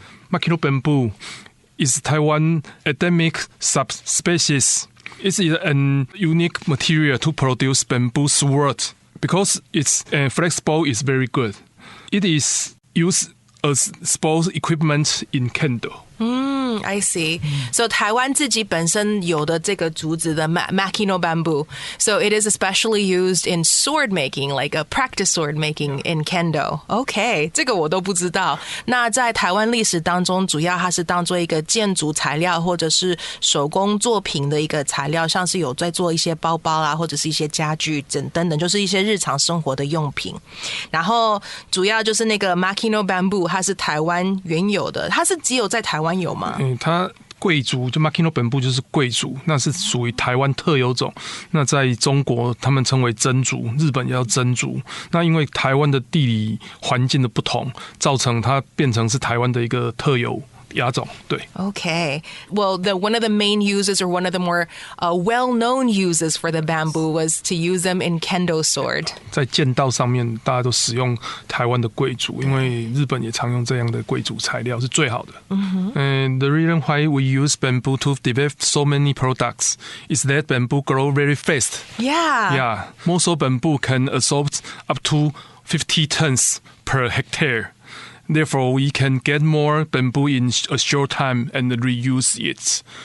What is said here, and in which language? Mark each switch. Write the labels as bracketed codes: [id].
[en] Mycelium bamboo is Taiwan endemic subspecies. It's an unique material to produce bamboo sword because its flexible is very good. It is used as sports equipment in kendo. I see. [zh] So 台湾自己本身有的这个竹子的 mycelium bamboo. [en] So it is especially used in sword making, like a practice sword making in kendo. [zh] Okay, 这个我都不知道。那在台湾历史当中，主要它是当做一个建筑材料或者是手工作品的一个材料，像是有在做一些包包啊，或者是一些家具等等，就是一些日常生活的用品。然后主要就是那个 mycelium bamboo， 它是台湾原有的，它是只有在台湾有吗？它贵族就 mycelium bamboo 就是贵族，那是属于台湾特有种。那在中国他们称为真竹，日本也叫真竹。那因为台湾的地理环境的不同，造成它变成是台湾的一个特有亚种。对。 [en] Okay. Well, one of the main uses, or one of the more well-known uses for the bamboo, was to use them in kendo sword. [zh] 在剑道上面，大家都使用台湾的贵竹，因为日本也常用这样的贵竹材料，是最好的。 [en] And the reason why we use bamboo to develop so many products is that bamboo grow very fast. Yeah. Yeah. Most of bamboo can absorb up to 50 tons per hectare. Therefore, we can get more bamboo in a short time and reuse it.